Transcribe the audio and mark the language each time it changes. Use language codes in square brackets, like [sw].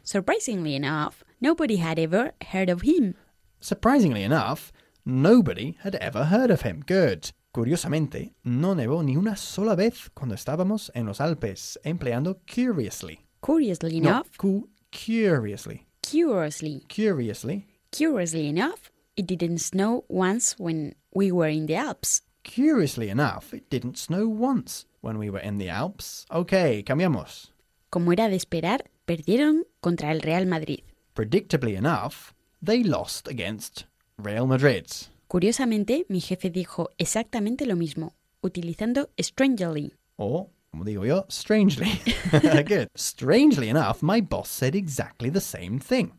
[en] Surprisingly enough, nobody had ever heard of him. Surprisingly enough, nobody had ever heard of him. Good. [es] Curiosamente, no nevó ni una sola vez cuando estábamos en los Alpes, empleando curiously. [en] Curiously enough. No, curiously. Curiously. Curiously. Curiously enough, it didn't snow once when we were in the Alps. Curiously enough, it didn't snow once when we were in the Alps. [es] Okay, cambiamos. Como era de esperar, perdieron contra el Real Madrid. [en] Predictably enough, they lost against Real Madrid. [es] Curiosamente, mi jefe dijo exactamente lo mismo, utilizando strangely. O, como digo yo, strangely. Good. [en] Strangely enough, my boss said exactly the same thing.